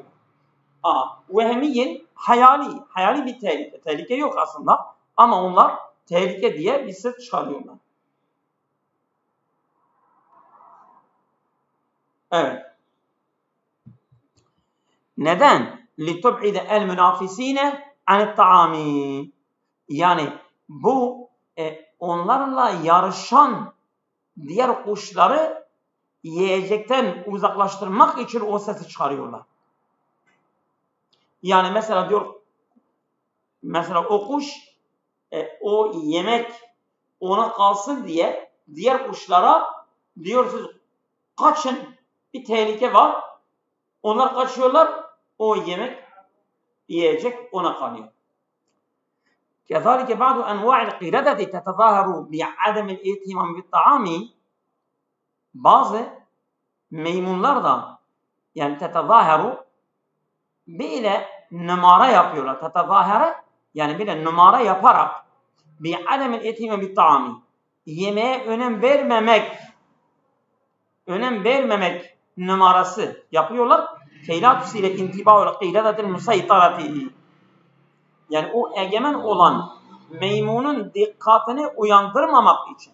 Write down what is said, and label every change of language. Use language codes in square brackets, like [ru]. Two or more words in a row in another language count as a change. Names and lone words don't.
[tr] Vehmiyin hayali bir tehlike. Tehlike yok aslında ama onlar tehlike diye bir ses çıkarıyorlar. Evet. Neden? [ar] لِتُبْعِدَ الْمُنَافِس۪ينَ عَنِ الطَّعَامِ. [tr] Yani bu onlarla yarışan diğer kuşları yiyecekten uzaklaştırmak için o sesi çıkarıyorlar. Yani mesela diyor, mesela o kuş o yemek ona kalsın diye diğer kuşlara diyor siz kaçın, bir tehlike var. Onlar kaçıyorlar, o yemek yiyecek ona kalıyor. [ar] كذلك بعض أنواع القردة تتظاهر بعدم الاهتمام بالطعام. [tr] Bazı maymunlar da yani tetezâheru böyle numara yapıyorlar. Tetezâhere yani böyle numara yaparak [ar] بعدم الاهتمام بالطعام. [tr] Yemeğe önem vermemek numarası yapıyorlar. Keylat ile intibâ'ul qîledetil musaytarati. Yani o egemen olan maymunun dikkatini uyandırmamak için.